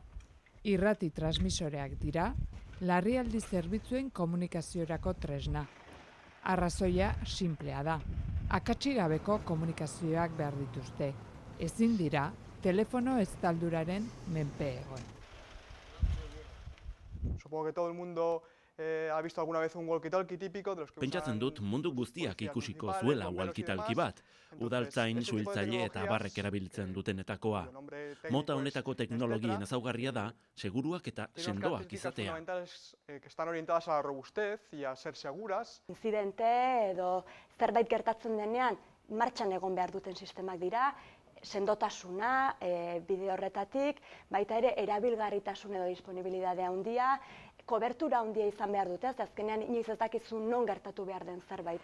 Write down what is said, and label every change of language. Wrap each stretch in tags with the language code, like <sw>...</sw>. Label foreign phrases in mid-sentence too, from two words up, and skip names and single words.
<eu>Irrati transmisoreak dira, larrialdi zerbitzuen komunikaziorako tresna. Arrazoia sinplea da. Akatsik-gabeko komunikazioak behar dituzte. Ezin dira, telefono estalduraren menpe egon.</eu> <es>Supongo que todo el mundo ha visto alguna vez un walkie-talkie típico de los que</es> <eu>Pentsatzen dut mundu guztiak ikusiko zuela walkie-talkie bat, udaltzain, suhiltzaile eta abarrek erabiltzen dutenetakoa. Mota honetako teknologien ezaugarria da, seguruak eta sendoak izatea.</eu> <es>que están orientadas a la robustez y a ser seguras.</es> <eu>Inzidente edo zerbait gertatzen denean martxan egon behar duten sistemak dira, sendotasuna, bide horretatik, baita ere erabilgarritasun edo disponibilidade handia, kobertura handia izan behar dute, azkenean inoiz ez dakizu non gertatu behar den zerbait.</eu>